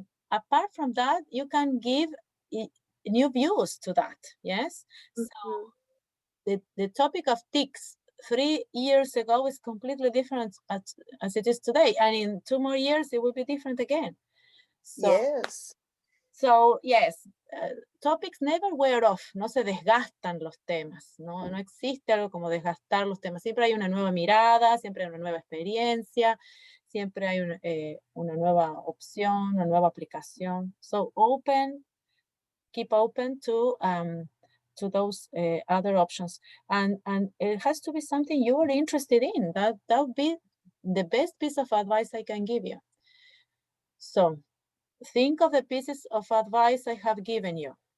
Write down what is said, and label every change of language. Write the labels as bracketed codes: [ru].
[en] Apart from that, you can give new views to that. Yes. So the topic of TICs 3 years ago is completely different as it is today, and in 2 more years it will be different again. So, yes. So yes, topics never wear off, [es] no se desgastan los temas, no existe algo como desgastar los temas, siempre hay una nueva mirada, siempre hay una nueva experiencia, siempre hay una nueva opción, una nueva aplicación. [en] So keep open to those other options, and it has to be something you are interested in. That would be the best piece of advice I can give you. So think of the pieces of advice I have given you.